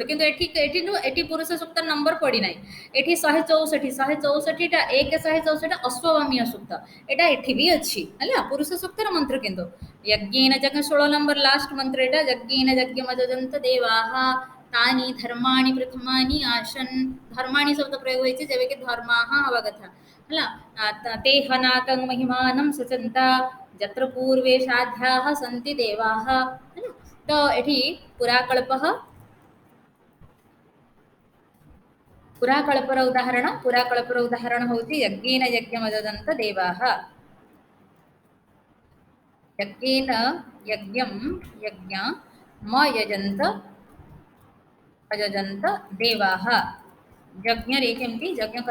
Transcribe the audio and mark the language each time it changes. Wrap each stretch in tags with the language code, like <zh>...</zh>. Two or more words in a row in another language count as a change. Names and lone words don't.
<or>କିନ୍ତୁ ଏଠି ଏଠି ଏଠି ପୁରୁଷ ସୂକ୍ତ ନମ୍ବର ପଡିନାହିଁ, ଏଠି 164, 164ଟା 164ଟା ଅଶ୍ୱବାମୀୟ ସୂକ୍ତ, ଏଟା ଏଠି ବି ଅଛି ହେଲା ପୁରୁଷ ସୂକ୍ତର ମନ୍ତ୍ର। କିନ୍ତୁ ଯଜ୍ଞେନ ଯଜ୍ଞ 16 ନମ୍ବର ଲାଷ୍ଟ ମନ୍ତ୍ର ଏଟା,</or> <sa>ଯଜ୍ଞେନ ଯଜ୍ଞମଯଜନ୍ତ ଦେବାଃ ତାନି ଧର୍ମାଣି ପ୍ରଥମାନି ଆସନ୍,</sa> <or>ଧର୍ମାଣି ଶବ୍ଦ ପ୍ରୟୋଗ ହୋଇଛି, ଯେବେକି ଧର୍ମାଃ ହବା କଥା ହେଲା।</or> <sa>ते हनाकं महिमानं सचन्ता यत्र पूर्वे साध्याः सन्ति देवाः ହେଲା।</sa> <or>ତ ଏଠି ପୁରାକଳ୍ପः, ପୁରାକଳ୍ପର ଉଦାହରଣ, ପୁରାକଳ୍ପର ଉଦାହରଣ ହେଉଛି</or> <sa>ଯଜ୍ଞେନ ଯଜ୍ଞମଯଜନ୍ତ ଦେବାଃ, ଯଜ୍ଞେନ ଯଜ୍ଞଂ ଯଜ୍ଞମୟଜନ୍ତ ଅଯଜନ୍ତ ଦେବାଃ,</sa> <or>ଯଜ୍ଞରେ କେମିତି ଯଜ୍ଞ କର।</or>